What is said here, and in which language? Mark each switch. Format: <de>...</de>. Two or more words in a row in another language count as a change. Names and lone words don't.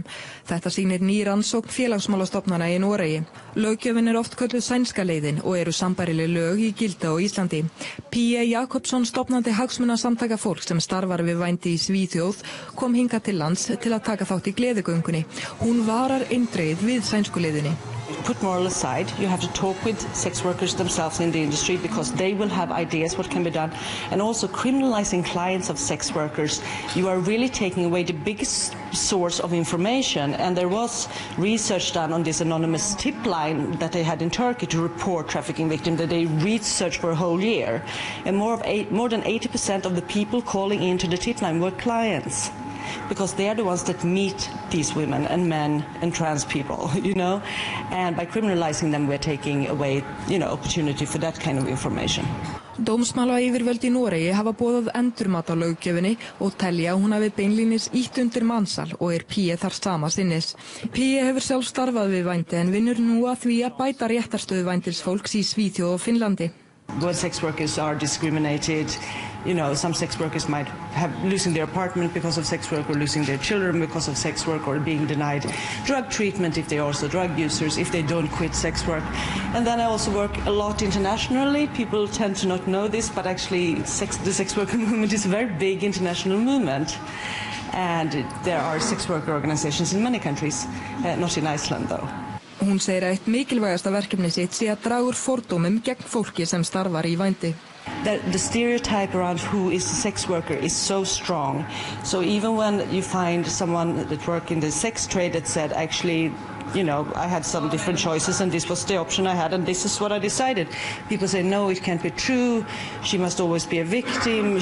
<is>Þetta sýnir ný rannsókn félagsmálastofnana í Noregi. Löggjöfin oft kölluð sænska leiðin og eru sambærileg lög í gildi á Íslandi. Pia Jakobsson, stofnandi hagsmunasamtaka fólks sem starfar við vændi í Svíþjóð, kom hingað til lands til að taka þátt í gleðigöngunni. Hún varar eindregið við sænsku leiðinni.</is> <en>Put moral aside, you have to talk with sex workers themselves in the industry because they will have ideas what can be done. And also criminalizing clients of sex workers, you are really taking away the biggest source of information. And there was research done on this anonymous tip line that they had in Turkey to report trafficking victims that they researched for a whole year. And more than 80% of the people calling into the tip line were clients. Because they are the ones that meet these women and men and trans people, and by criminalizing them we're taking away, opportunity for that kind of information.</en> <is>Dómsmálayfirvöld í Noregi hafa boðað endurmat á löggjöfinni og telja að hún hafi beinlínis ýtt undir mansal og Pia þar sama sinnis. Pia hefur sjálf starfað við vændi en vinnur nú að því að bæta réttarstöðu vændilsfólks í Svíþjóð og Finnlandi.</is> <en>When sex workers are discriminated, some sex workers might have losing their apartment because of sex work or losing their children because of sex work or being denied drug treatment if they're also drug users, if they don't quit sex work. And then I also work a lot internationally. People tend to not know this, but actually the sex worker movement is a very big international movement. And there are sex worker organizations in many countries, not in Iceland though.</en> <is>Hún segir að eitt mikilvægasta verkefni sitt sé að draga úr fordómum gegn fólki sem starfar í vændi.</is> <en>The stereotype around who is a sex worker is so strong. So even when you find someone that works in the sex trade that said, actually, I had some different choices and this was the option I had and this is what I decided. People say, no, it can't be true. She must always be a victim.</en>